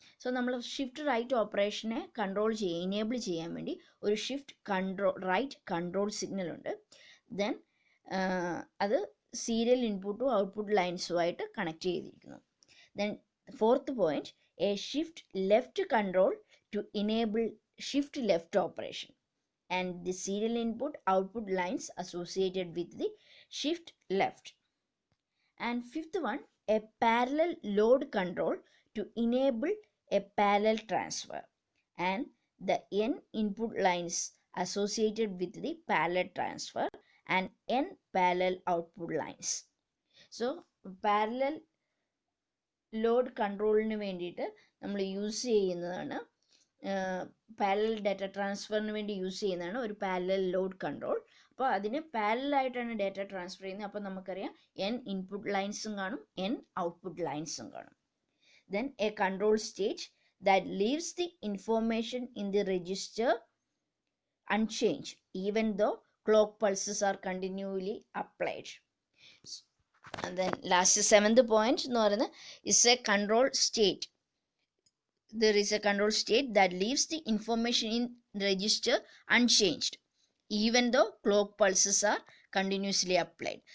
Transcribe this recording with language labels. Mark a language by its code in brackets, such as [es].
[ml] So നമ്മൾ shift right ഓപ്പറേഷനെ enable ചെയ്യാൻ വേണ്ടി ഒരു ഷിഫ്റ്റ് റൈറ്റ് കൺട്രോൾ സിഗ്നൽ ഉണ്ട്. ദെൻ അത് സീരിയൽ ഇൻപുട്ടും ഔട്ട്പുട്ട് ലൈൻസുമായിട്ട് കണക്ട് ചെയ്തിരിക്കുന്നു. [en] Then fourth point, a shift left control to enable shift left operation, and the serial input output lines associated with the shift left. And fifth one, a parallel load control to enable a parallel transfer, and the n input lines associated with the parallel transfer and n parallel output lines. [ml] So parallel load controlന് വേണ്ടിയിട്ട് നമ്മൾ use ചെയ്യുന്നതാണ് parallel data ട്രാൻസ്ഫറിന് വേണ്ടി use ചെയ്യുന്നതാണ് ഒരു parallel load control. അപ്പോൾ അതിന് പാരലായിട്ടാണ് data transfer ചെയ്യുന്നത്. അപ്പോൾ നമുക്കറിയാം n ഇൻപുട്ട് ലൈൻസും കാണും, n ഔട്ട്പുട്ട് ലൈൻസും കാണും. [en] Then a control state that leaves the information in the register unchanged even though clock pulses are continually applied. And then last 7th point is a control state. There is a control state that leaves the information in register unchanged even though clock pulses are continuously applied.